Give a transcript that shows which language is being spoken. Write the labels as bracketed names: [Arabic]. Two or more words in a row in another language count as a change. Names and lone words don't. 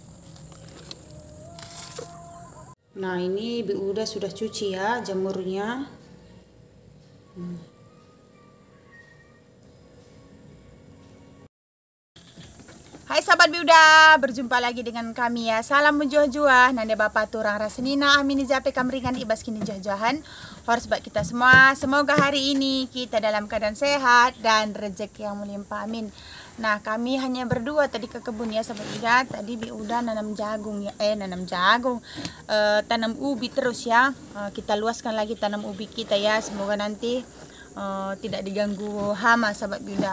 [Indonesian] Nah, ini Bi Uda sudah cuci ya jamurnya. Hai sahabat Bi Uda, berjumpa lagi dengan kami ya. [Batak Karo] Salam menjuah-juah, nanda bapak turang rasenina, amin jape kamringan ibas kini juah-juahan. [Indonesian] Harus buat kita semua. Semoga hari ini kita dalam keadaan sehat dan rezeki yang melimpah, amin. Nah, kami hanya berdua tadi ke kebun ya sahabat Buddha. Tadi Bi Uda nanam jagung ya, tanam ubi terus ya. Kita luaskan lagi tanam ubi kita ya. Semoga nanti tidak diganggu hama sahabat Buddha.